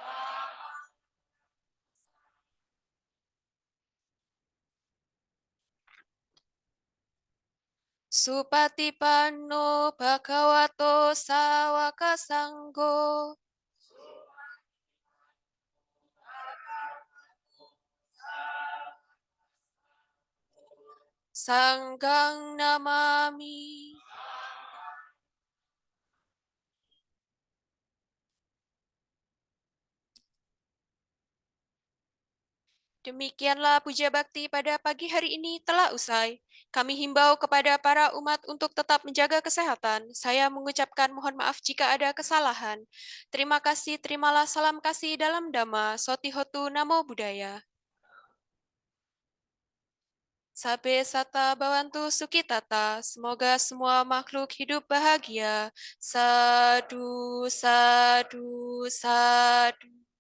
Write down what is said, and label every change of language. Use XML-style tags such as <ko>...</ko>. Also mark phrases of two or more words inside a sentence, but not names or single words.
<pi>Supatipanno Bhagavato Sawaka Sanggo. Sanggang namami.</pi> <id>Demikianlah puja bakti pada pagi hari ini telah usai. Kami himbau kepada para umat untuk tetap menjaga kesehatan. Saya mengucapkan mohon maaf jika ada kesalahan. Terima kasih, terimalah salam kasih dalam Dhamma.</id> <pi>Sotihotu Namo Buddhaya. Sabe sata bawantu sukitata.</pi> <id>Semoga semua makhluk hidup bahagia.</id> <pi>Sadu, sadu, sadu.</pi>